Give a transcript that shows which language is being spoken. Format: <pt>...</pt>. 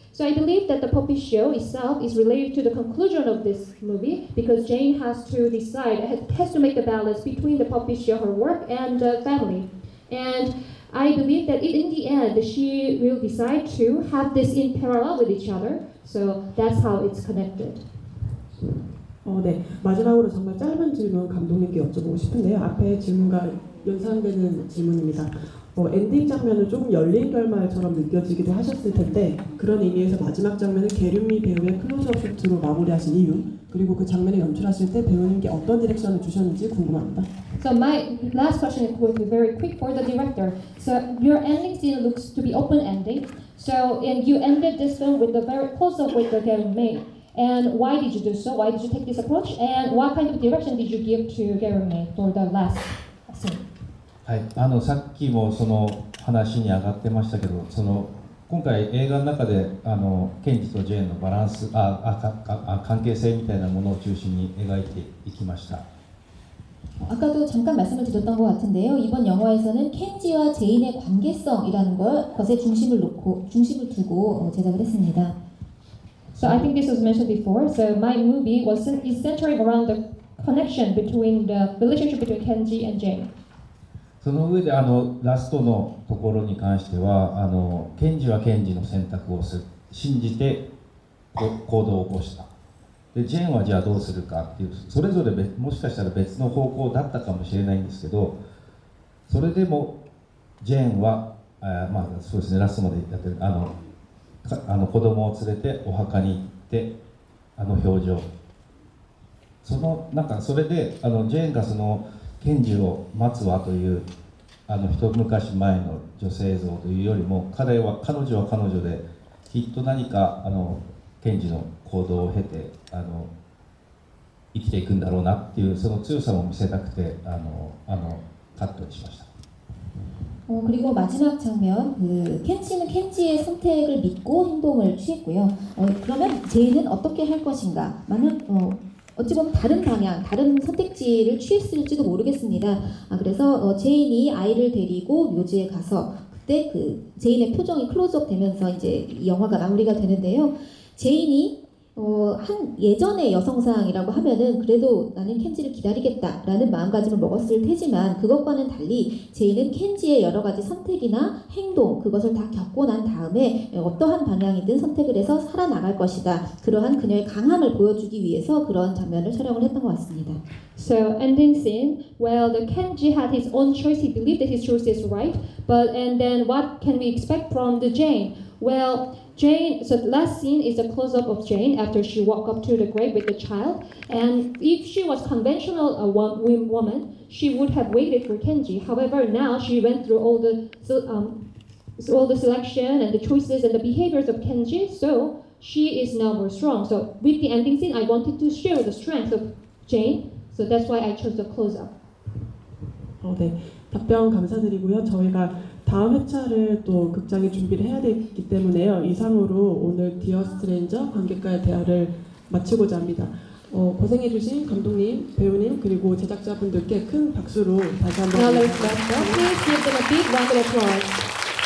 <en>So I believe that the puppet show itself is related to the conclusion of this movie, because Jane has to has to make the balance between the puppet show, her work, and the family. And I believe that in the end, she will decide to have this in parallel with each other. So that's how it's connected.</en> <ko>네. 마지막으로 정말 짧은 질문 감독님께 여쭤보고 싶은데요. 앞에 질문과 연상되는 질문입니다. 엔딩 장면은 조금 열린 결말처럼 느껴지기도 하셨을 텐데 그런 의미에서 마지막 장면을 게륜미 배우의 클로즈업 쇼트로 마무리하신 이유, 그리고 그 장면을 연출하실 때 배우님께 어떤 디렉션을 주셨는지 궁금합니다.</ko> <en>So my last question is going to be very quick for the director. So your ending scene looks to be open ending. So and you ended this film with a very close up with the Gary May. And why did you do so? Why did you take this approach? And what kind of direction did you give to Gary May for the last scene?</en> <ja>はい、さっきもその話に上がってましたけど、今回映画の中でケンジとジェーンのバランス関係性みたいなものを中心に描いていきました。</ja> <ko>아까도 잠깐 말씀을 드렸던 것 같은데요. 이번 영화에서는 켄지와 제인의 관계성이라는 것에 중심을 두고 제작을 했습니다.</ko> <en>So I think this was mentioned before. So my movie is centering around the connection between the relationship between Kenji and Jane.</en> <ja>その上でラストのところに関してはケンジはケンジの選択を信じて行動を起こした。でジェーンはじゃあどうするかっていう、それぞれもしかしたら別の方向だったかもしれないんですけど、それでもジェーンはそうですね、ラストまでやってる子供を連れてお墓に行って表情、それでジェーンがケンジを待つわという一昔前の女性像というよりも彼女は彼女できっと何かケンジの行動を経て生きていくんだろうなっていうその強さも見せたくてカットにしました。</ja> <ko>그리고 마지막 장면, 켄지는 켄지의 선택을 믿고 행동을 취했고요. 그러면 제인은 어떻게 할 것인가? 어찌 보면 다른 방향, 다른 선택지를 취했을지도 모르겠습니다. 그래서 제인이 아이를 데리고 묘지에 가서 그때 제인의 표정이 클로즈업 되면서 이제 이 영화가 마무리가 되는데요. 제인이 한 예전의 여성상이라고 하면은 그래도 나는 켄지를 기다리겠다라는 마음가짐을 먹었을 테지만 그것과는 달리 제인은 켄지의 여러 가지 선택이나 행동 그것을 다 겪고 난 다음에 어떠한 방향이든 선택을 해서 살아나갈 것이다. 그러한 그녀의 강함을 보여주기 위해서 그런 장면을 촬영을 했던 것 같습니다.</ko> <en>So ending scene, well, the Kenji had his own choice. He believed that his choice is right, and then what can we expect from the Jane? Well, Jane, so the last scene is a close-up of Jane after she walked up to the grave with the child. And if she was conventional woman, she would have waited for Kenji. However, now she went through all the selection and the choices and the behaviors of Kenji, so she is now more strong. So with the ending scene, I wanted to show the strength of Jane, so that's why I chose the close-up.</en> <ko>네, 답변 감사드리고요. 저희가 다음 회차를 또 극장에 준비를 해야 되기 때문에요. 이상으로 오늘 디어 스트레인저 관객과의 대화를 마치고자 합니다. 고생해주신 감독님, 배우님 그리고 제작자분들께 큰 박수로 다시 한번</ko> <en>Now let's wrap up. Please give them a big round of applause.</en>